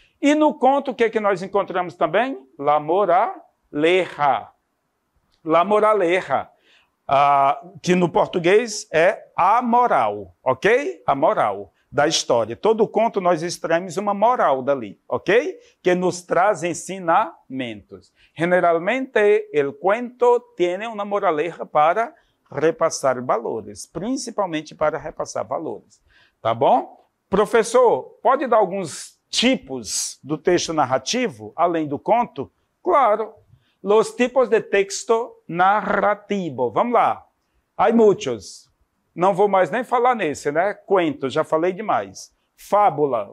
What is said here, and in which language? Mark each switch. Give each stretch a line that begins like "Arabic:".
Portuguese: E no conto, o que nós encontramos também?
Spanish: La moraleja. La moraleja,
Portuguese: que no português é a moral, ok? A moral da história. Todo conto nós extraímos uma moral dali, ok? Que nos traz ensinamentos.
Spanish: Generalmente, el cuento tiene una moraleja para
Portuguese: repassar
Spanish: valores, principalmente para repassar valores.
Portuguese: Tá bom? Professor, pode dar alguns tipos do texto narrativo, além do conto?
Spanish: Claro. Los tipos de texto narrativo.
Portuguese: Vamos lá.
Spanish: Hay muchos.
Portuguese: Não vou mais nem falar nesse, né? Cuento, já falei demais. Fábula.